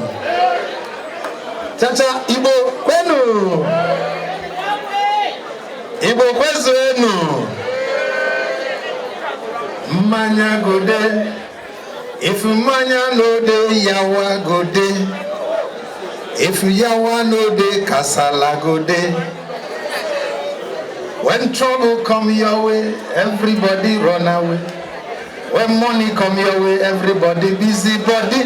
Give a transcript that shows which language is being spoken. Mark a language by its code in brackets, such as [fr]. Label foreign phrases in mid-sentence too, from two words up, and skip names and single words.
[ig] Chacha Igbo kwenu. Igbo kwezuenu. Mmanya gode. [pcm] If mmanya no dey, yawa gode. If yawa no dey, kasala gode. When trouble come your way, everybody run away. When money come your way, everybody busy body.